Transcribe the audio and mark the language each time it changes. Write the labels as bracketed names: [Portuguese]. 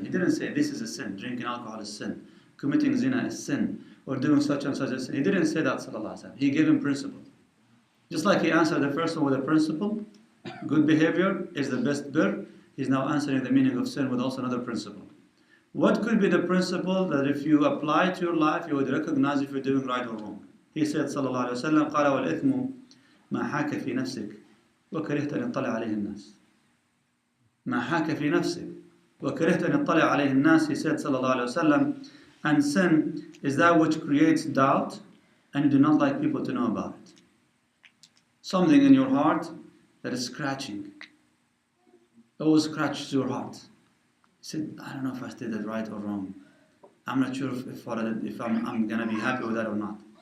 [English] He didn't say this is a sin, drinking alcohol is sin, committing zina is sin, or doing such and such a sin. He didn't say that sallallahu alaihi wasallam. He gave him principle. Just like he answered the first one with a principle, good behavior is the best birr, he's now answering the meaning of sin with also another principle. What could be the principle that if you apply to your life, you would recognize if you're doing right or wrong? He said [Arabic] صلى الله عليه وسلم, قال والإثم ما حاك في نفسك وكرهت أن يطلع عليه الناس. ما حاك في نفسك وكرهت أن يطلع عليه الناس. [English] He said [Arabic] صلى الله عليه وسلم, [English] and sin is that which creates doubt and you do not like people to know about it. Something in your heart that is scratching. It always scratches your heart. He said, I don't know if I did that right or wrong. I'm not sure if I'm going to be happy with that or not.